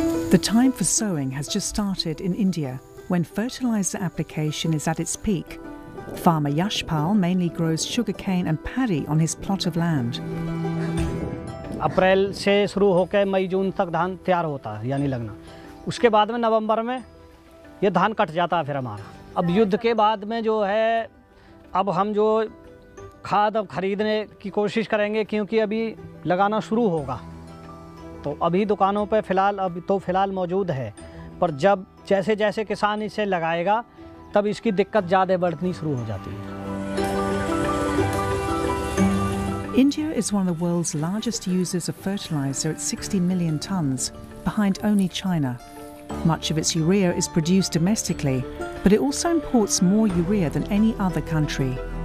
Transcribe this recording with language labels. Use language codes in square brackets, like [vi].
[en] The time for sowing has just started in India, when fertilizer application is at its peak. Farmer Yashpal mainly grows sugarcane and paddy on his plot of land. [hi] अप्रैल से शुरू होकर मई जून तक धान तैयार होता है यानी लगना उसके बाद में नवंबर में ये धान कट जाता है फिर हमारा अब युद्ध के बाद में जो है अब हम जो खाद अब खरीदने की कोशिश करेंगे क्योंकि अभी लगाना शुरू होगा तो अभी दुकानों पे फिलहाल अब तो फिलहाल मौजूद है पर जब जैसे जैसे किसान इसे लगाएगा तब इसकी दिक्कत ज़्यादा बढ़नी शुरू हो जाती है [en] India is one of the world's largest users of fertilizer at 60 million tons, behind only China. Much of its urea is produced domestically, but it also imports more urea than any other country.